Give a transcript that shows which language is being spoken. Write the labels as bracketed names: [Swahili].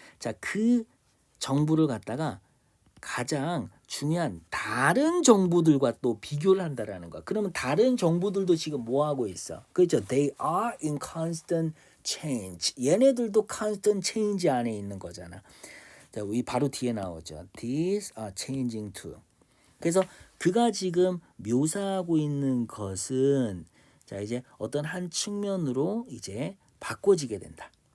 [Korean] 자, 그 정보를 갖다가 가장 중요한 다른 정보들과 또 비교를 한다라는 거야. 그러면 다른 정보들도 지금 뭐 하고 있어? 그렇죠? [English] They are in constant change. [Korean] 얘네들도 constant change 안에 있는 거잖아. 자, 이 바로 뒤에 나오죠. [English] These are changing too. [Korean] 그래서 그가 지금 묘사하고 있는 것은 자 이제 어떤 한 측면으로 이제 바꿔지게 된다.